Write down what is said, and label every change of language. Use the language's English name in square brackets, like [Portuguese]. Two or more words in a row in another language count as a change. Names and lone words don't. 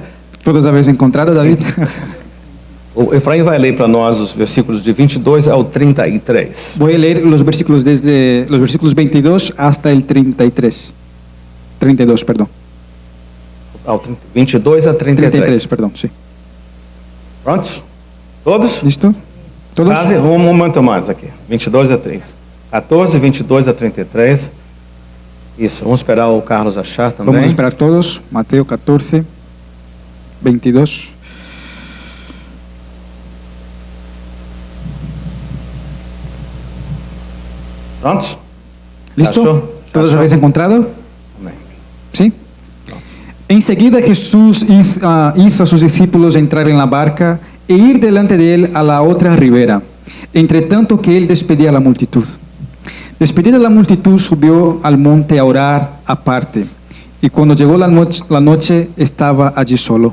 [Spanish] ¿Todos habéis encontrado, David? [Portuguese] O Efraim vai ler para nós os versículos de 22 ao 33. [Spanish] Voy a leer los versículos desde los versículos 22 hasta el 33. 32, perdón. 22 a 33. 33, perdón, sí. [Portuguese] Prontos? Todos? [Spanish] ¿Listo? ¿Todos? [Portuguese] Quase, um momento mais aqui. 22 a 3. 14, 22 a 33. Isso, vamos esperar o Carlos achar também. [Spanish] Vamos a esperar todos. Mateo 14, 22. [Portuguese] Prontos? [Spanish] ¿Listo? [Portuguese] Achou? [Spanish] ¿Todos [Portuguese] Achou? [Spanish] habéis encontrado? [Portuguese] Amém. [Spanish] ¿Sí? Enseguida Jesús hizo a sus discípulos entrar en la barca e ir delante de él a la otra ribera, entre tanto que él despedía a la multitud. Despedida la multitud, subió al monte a orar aparte, y cuando llegó la noche estaba allí solo.